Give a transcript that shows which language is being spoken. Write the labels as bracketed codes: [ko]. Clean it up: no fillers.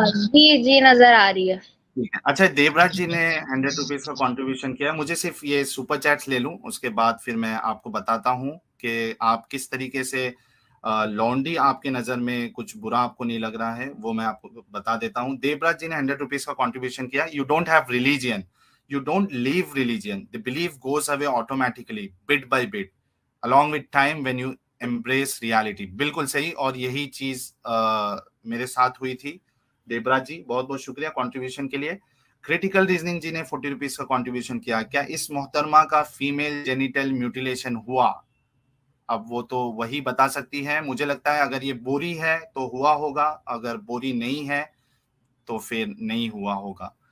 [ur] جی جی نظر آ رہی ہے. اچھا, دیوراج جی نے 100 روپیز کا کنٹریبیوشن کیا. مجھے صرف یہ سپر چیٹس لے لوں, اس کے بعد پھر میں آپ کو بتاتا ہوں کہ آپ کس طریقے سے لانڈی آپ کے نظر میں کچھ برا آپ کو نہیں لگ رہا ہے, وہ میں آپ کو بتا دیتا ہوں. دیوراج جی نے 100 روپیز کا کنٹریبیوشن کیا. [en] You don't have religion, you don't leave religion, the belief goes away automatically bit by bit along with time when you embrace reality. [ur] بالکل صحیح, اور یہی چیز میرے ساتھ ہوئی تھی. دیوراج جی بہت بہت شکریہ کنٹریبیوشن کے لیے. کریٹیکل ریزننگ جی نے 40 روپیز کا کنٹریبیوشن کیا. کیا اس محترمہ کا فیمیل جینیٹل میوٹیلیشن ہوا؟ اب وہ تو وہی بتا سکتی ہے. مجھے لگتا ہے اگر یہ بوری ہے تو ہوا ہوگا, اگر بوری نہیں ہے تو پھر نہیں ہوا ہوگا.